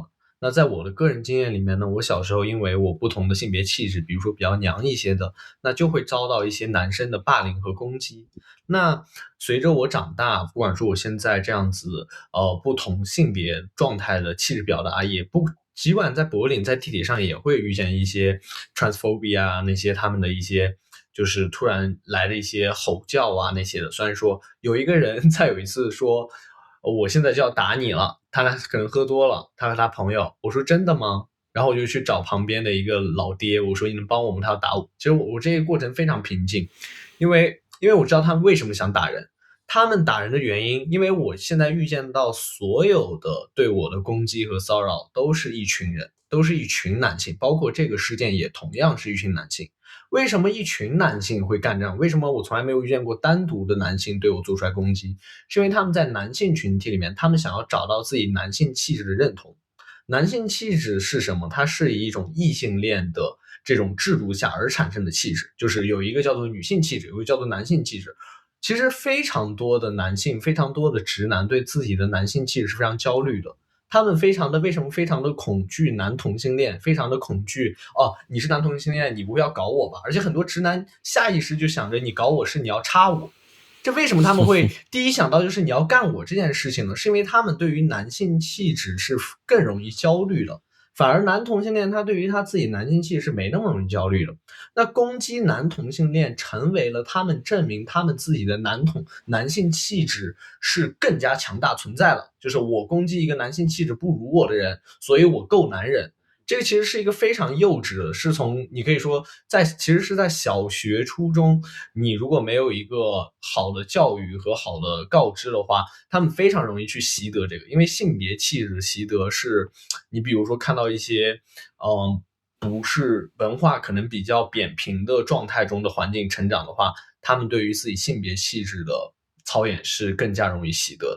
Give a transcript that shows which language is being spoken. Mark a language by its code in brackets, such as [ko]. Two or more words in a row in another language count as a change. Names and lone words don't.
[zh] 那在我的個人經驗裡面呢，我小時候因為我不同的性別氣質，比如說比較娘一些的，那就會遭到一些男生的霸凌和攻擊。那隨着我長大，不管說我現在這樣子不同性別狀態的氣質表達，儘管在柏林在地鐵上也會遇見一些 transphobia 那些他們的一些就是突然來的一些吼叫啊那些的。雖然說有一個人在有一次說我現在就要打你了，他可能喝多了，他和他朋友，我說真的嗎？然後我就去找旁邊的一個老爹，我說你能幫我嗎？他要打我。其實我這個過程非常平靜，因為我知道他們為什麼想打人，他們打人的原因，因為我現在遇見到所有的對我的攻擊和騷擾都是一群人，都是一群男性，包括這個事件也同樣是一群男性。為什麼一群男性會幹這樣？為什麼我從來沒有遇見過單獨的男性對我做出來攻擊？是因為他們在男性群體裡面，他們想要找到自己男性氣質的認同。男性氣質是什麼？它是以一種異性戀的這種制度下而產生的氣質，就是有一個叫做女性氣質，有一個叫做男性氣質。其實非常多的男性，非常多的直男对自己的男性气質是非常焦慮的。他们为什么非常的恐懼男同性戀，非常的恐懼你是男同性戀，你不要搞我吧。而且很多直男下意識就想着你搞我是你要插我。這為什麼他們會第一想到就是你要幹我這件事情呢？是因為他們對於男性氣質是更容易焦慮的。反而男同性戀他對於他自己男性氣質是沒那麼容易焦慮的。那攻擊男同性戀成為了他們證明他們自己的男性氣質是更加強大存在了。就是我攻擊一個男性氣質不如我的人，所以我夠男人。這個其實是一個非常幼稚的，是從你可以說其實是在小學初中，你如果沒有一個好的教育和好的告知的話，他們非常容易去習得這個。因為性別氣質習得是，你比如說看到一些不是文化可能比較扁平的狀態中的環境成長的話，他們對於自己性別氣質的操演是更加容易習得。